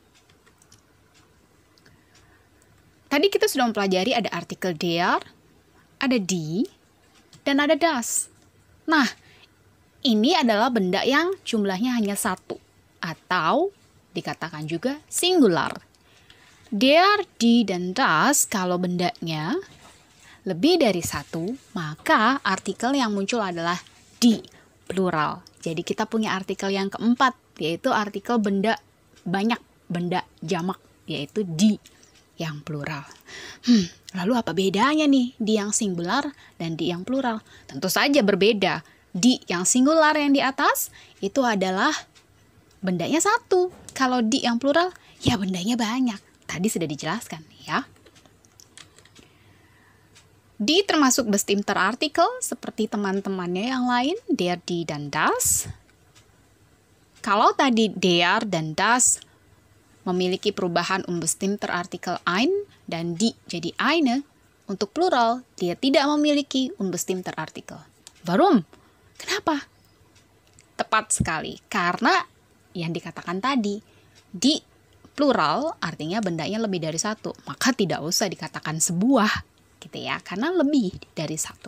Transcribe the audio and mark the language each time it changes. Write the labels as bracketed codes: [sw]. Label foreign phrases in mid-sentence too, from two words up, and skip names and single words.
[id] Tadi kita sudah mempelajari ada artikel der, ada die, dan ada das. Nah, ini adalah benda yang jumlahnya hanya satu, atau dikatakan juga singular. [de] Der, die, [id] dan das, kalau bendanya lebih dari satu, maka artikel yang muncul adalah die, plural. Jadi kita punya artikel yang keempat, yaitu artikel benda banyak, benda jamak, yaitu die yang plural. Lalu apa bedanya nih die yang singular dan die yang plural? Tentu saja berbeda. Die yang singular yang di atas itu adalah bendanya satu. Kalau die yang plural, ya bendanya banyak. Tadi sudah dijelaskan ya. Die termasuk [de] bestimmter Artikel [id] seperti teman-temannya yang lain, [de] der, die, [id] dan das. Kalau tadi der dan das memiliki perubahan [de] unbestimmter Artikel ein [id] dan die jadi eine, untuk plural dia tidak memiliki [de] unbestimmter Artikel. [id] Warum? Kenapa? Tepat sekali, karena yang dikatakan tadi, di plural artinya bendanya lebih dari satu, maka tidak usah dikatakan sebuah, gitu ya, karena lebih dari satu.